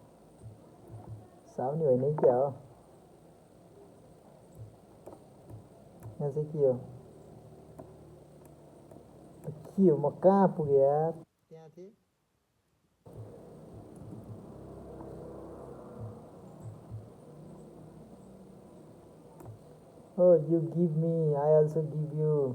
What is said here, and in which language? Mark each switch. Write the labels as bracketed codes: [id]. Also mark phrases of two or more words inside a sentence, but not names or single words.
[ne] साउनी होइन क्या हो यहाँ चाहिँ के हो म कहाँ पुगेँ यार त्यहाँ थिएँ [en] Oh, you give me, I also give you.